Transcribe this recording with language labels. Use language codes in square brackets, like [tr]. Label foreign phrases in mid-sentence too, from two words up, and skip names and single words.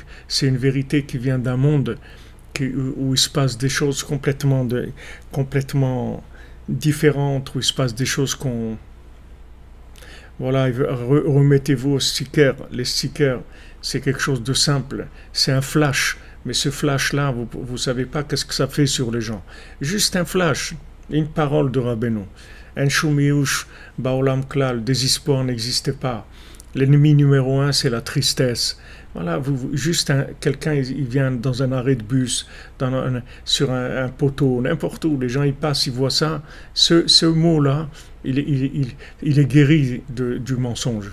[fr] C'est une vérité qui vient d'un monde où il se passe des choses complètement différentes, où il se passe des choses Voilà, remettez-vous aux stickers. Les stickers, c'est quelque chose de simple. C'est un flash. Mais ce flash-là, vous ne savez pas qu'est-ce que ça fait sur les gens. Juste un flash, une parole de Rabbeinu. [he] אין שום יאוש בעולם כלל, [fr] désespoir n'existe pas. L'ennemi numéro 1, c'est la tristesse. Voilà, quelqu'un, il vient dans un arrêt de bus, sur un poteau, n'importe où, les gens ils passent, ils voient ça. Ce mot-là, il est guéri du mensonge.